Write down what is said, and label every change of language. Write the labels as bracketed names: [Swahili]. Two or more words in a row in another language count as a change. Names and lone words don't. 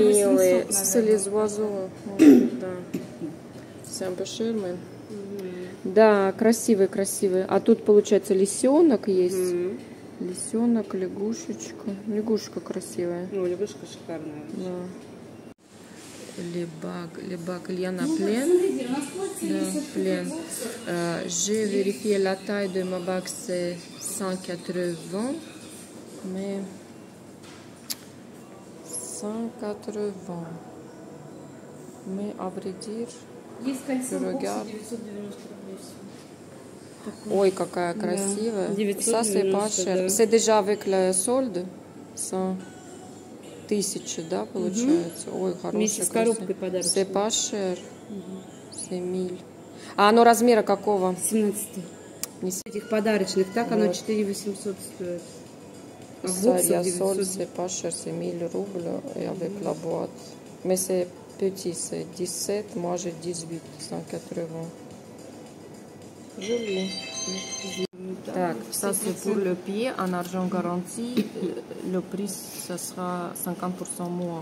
[Russian] 2800, милые. Солизвазо. Да. Сямпеширмы. Да, красивые. А тут, получается, лисенок есть. Лисенок, лягушечка. Лягушка красивая. Ну, лягушка шикарная. Да. [French] Les bagues, il y en a plein. Plein. J'ai vérifié la taille de ma bague, c'est 180. Mais 180. Mais à vrai dire, je regarde. [Russian] Ой, какая красивая. [French] Ça, c'est pas cher. C'est déjà avec le solde. [Russian] 100 тысячи, да, получается? Ой, хорошая. Вместе с коробкой подарочной. [French] C'est pas cher. C'est 1000. [Russian] А оно размера какого? 17. Этих подарочных. Так оно 4800 стоит. А [French] Ça, il y a solde, c'est pas cher, c'est 1000 roubles et avec la boîte. Mais c'est petit, c'est 17, moi j'ai 18, 180. Joli. Так, ça c'est pour le pied en argent garanti. Le prix, ça sera 50% moins.